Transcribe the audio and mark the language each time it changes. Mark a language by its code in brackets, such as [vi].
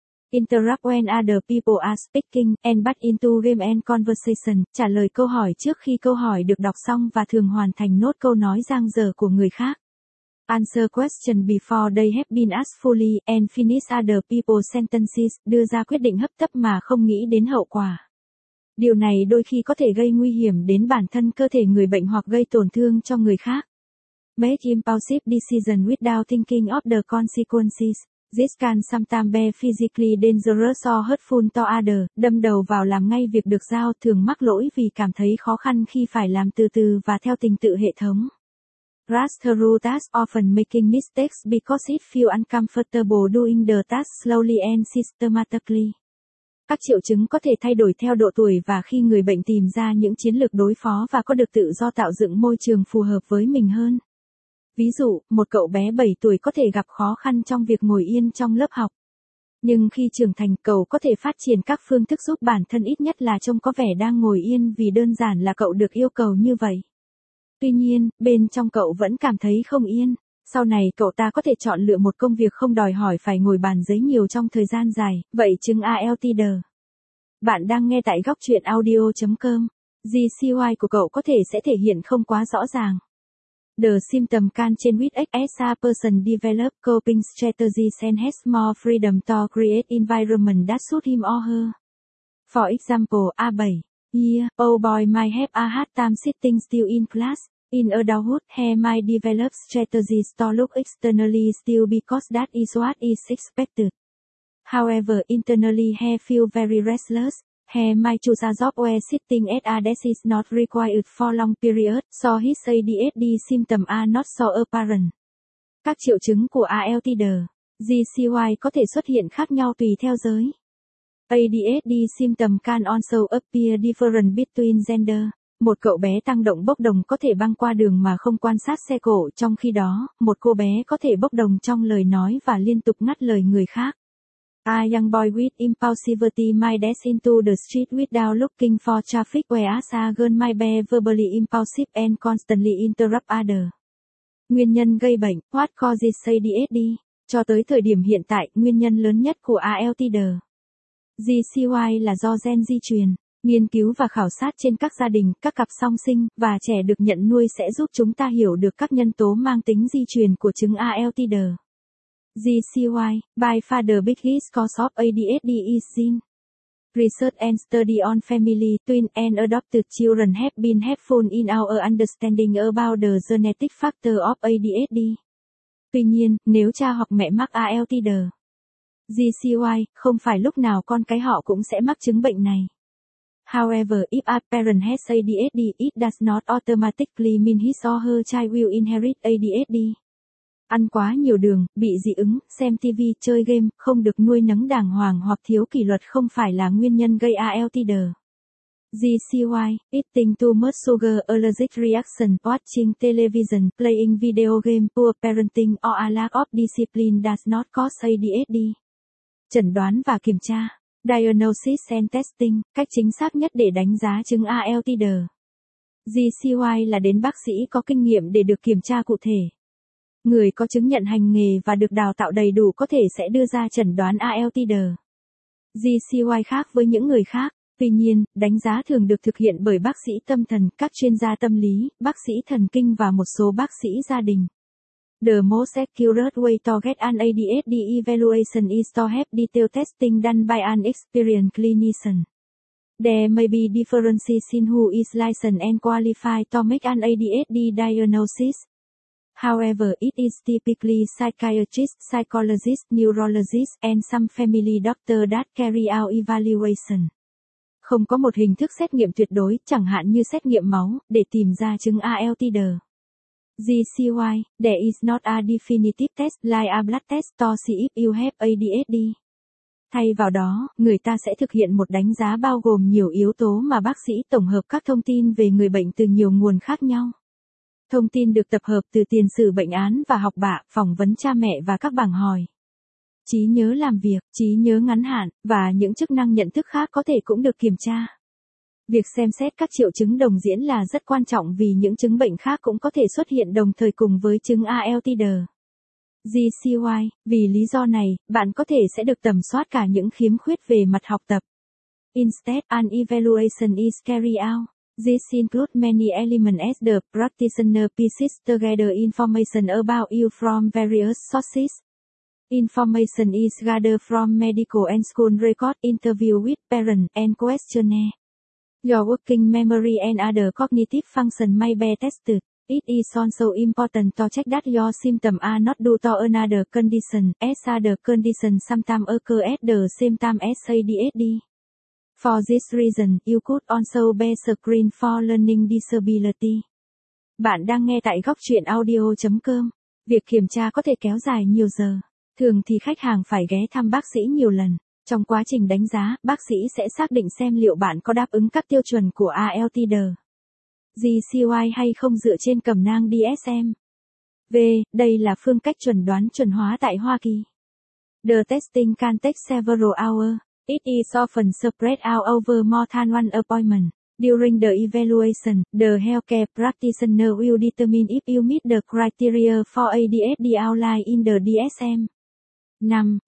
[en] Interrupt when other people are speaking, and butt into game and conversation, [vi] trả lời câu hỏi trước khi câu hỏi được đọc xong và thường hoàn thành nốt câu nói dang dở của người khác. [en] Answer question before they have been asked fully, and finish other people's sentences, [vi] đưa ra quyết định hấp tấp mà không nghĩ đến hậu quả. Điều này đôi khi có thể gây nguy hiểm đến bản thân cơ thể người bệnh hoặc gây tổn thương cho người khác. [en] Make impulsive decisions without thinking of the consequences. This can sometimes be physically dangerous or hurtful to others. [vi] Đâm đầu vào làm ngay việc được giao, thường mắc lỗi vì cảm thấy khó khăn khi phải làm từ từ và theo trình tự hệ thống. [en] Rush through tasks, often making mistakes because it feels uncomfortable doing the task slowly and systematically. [vi] Các triệu chứng có thể thay đổi theo độ tuổi và khi người bệnh tìm ra những chiến lược đối phó và có được tự do tạo dựng môi trường phù hợp với mình hơn. Ví dụ, một cậu bé 7 tuổi có thể gặp khó khăn trong việc ngồi yên trong lớp học. Nhưng khi trưởng thành, cậu có thể phát triển các phương thức giúp bản thân ít nhất là trông có vẻ đang ngồi yên vì đơn giản là cậu được yêu cầu như vậy. Tuy nhiên, bên trong cậu vẫn cảm thấy không yên. Sau này cậu ta có thể chọn lựa một công việc không đòi hỏi phải ngồi bàn giấy nhiều trong thời gian dài, vậy chứng ALTD. Bạn đang nghe tại gocchuyenaudio.com. GCY của cậu có thể sẽ thể hiện không quá rõ ràng. [en] The symptom can change with as a person develop coping strategies and has more freedom to create environment that suit him or her. For example, A7. Yeah, old boy might have a hard time sitting still in class. In adulthood, he might develop strategies to look externally still because that is what is expected. However, internally he feel very restless. He might choose a job where sitting at a desk is not required for long periods, so his ADHD symptoms are not so apparent. [vi] Các triệu chứng của ALTD, GCY có thể xuất hiện khác nhau tùy theo giới. [en] ADHD symptom can also appear different between gender. [vi] Một cậu bé tăng động bốc đồng có thể băng qua đường mà không quan sát xe cộ, trong khi đó, một cô bé có thể bốc đồng trong lời nói và liên tục ngắt lời người khác. [en] A young boy with impulsivity might dash into the street without looking for traffic, whereas a girl might be verbally impulsive and constantly interrupt others. [vi] Nguyên nhân gây bệnh, [en] what causes ADHD? [vi] Cho tới thời điểm hiện tại, nguyên nhân lớn nhất của ALTD. GCY là do gen di truyền. Nghiên cứu và khảo sát trên các gia đình, các cặp song sinh và trẻ được nhận nuôi sẽ giúp chúng ta hiểu được các nhân tố mang tính di truyền của chứng ALTD. [en] GCY, by far the biggest cause of ADHD is seen. Research and study on family, twin and adopted children have been helpful in our understanding about the genetic factor of ADHD. [vi] Tuy nhiên, nếu cha hoặc mẹ mắc ALTD, GCY, không phải lúc nào con cái họ cũng sẽ mắc chứng bệnh này. [en] However, if a parent has ADHD, it does not automatically mean his or her child will inherit ADHD. [vi] Ăn quá nhiều đường, bị dị ứng, xem TV, chơi game, không được nuôi nấng đàng hoàng hoặc thiếu kỷ luật không phải là nguyên nhân gây ALTD. [en] GCY, eating too much sugar, allergic reaction, watching television, playing video game, poor parenting or a lack of discipline does not cause ADHD. [vi] Chẩn đoán và kiểm tra. [en] Diagnosis and testing, [vi] cách chính xác nhất để đánh giá chứng ALTD. GCY là đến bác sĩ có kinh nghiệm để được kiểm tra cụ thể. Người có chứng nhận hành nghề và được đào tạo đầy đủ có thể sẽ đưa ra chẩn đoán ALTD. GCY khác với những người khác. Tuy nhiên, đánh giá thường được thực hiện bởi bác sĩ tâm thần, các chuyên gia tâm lý, bác sĩ thần kinh và một số bác sĩ gia đình. [en] The most accurate way to get an ADHD evaluation is to have detailed testing done by an experienced clinician. There may be differences in who is licensed and qualified to make an ADHD diagnosis. However, it is typically psychiatrist, psychologist, neurologist, and some family doctor that carry out evaluation. [vi] Không có một hình thức xét nghiệm tuyệt đối, chẳng hạn như xét nghiệm máu, để tìm ra chứng ALTD. [en] GCY, there is not a definitive test like a blood test to see if you have ADHD. [vi] Thay vào đó, người ta sẽ thực hiện một đánh giá bao gồm nhiều yếu tố mà bác sĩ tổng hợp các thông tin về người bệnh từ nhiều nguồn khác nhau. Thông tin được tập hợp từ tiền sử bệnh án và học bạ, phỏng vấn cha mẹ và các bảng hỏi. Trí nhớ làm việc, trí nhớ ngắn hạn, và những chức năng nhận thức khác có thể cũng được kiểm tra. Việc xem xét các triệu chứng đồng diễn là rất quan trọng vì những chứng bệnh khác cũng có thể xuất hiện đồng thời cùng với chứng ALTD. GCY, vì lý do này, bạn có thể sẽ được tầm soát cả những khiếm khuyết về mặt học tập. [en] Instead, an evaluation is carried out. This includes many elements as the practitioner pieces together information about you from various sources. Information is gathered from medical and school records, interview with parents, and questionnaire. Your working memory and other cognitive function may be tested. It is also important to check that your symptoms are not due to another condition, as other conditions sometimes occur at the same time as ADHD. For this reason, you could also be screened for learning disability. [vi] Bạn đang nghe tại góc truyện audio.com. Việc kiểm tra có thể kéo dài nhiều giờ. Thường thì khách hàng phải ghé thăm bác sĩ nhiều lần. Trong quá trình đánh giá, bác sĩ sẽ xác định xem liệu bạn có đáp ứng các tiêu chuẩn của ALTD, GCY hay không dựa trên cẩm nang DSM-V. Đây là phương cách chuẩn đoán chuẩn hóa tại Hoa Kỳ. [en] The testing can take several hours. It is often spread out over more than one appointment. During the evaluation, the healthcare practitioner will determine if you meet the criteria for ADHD outlined in the DSM. 5.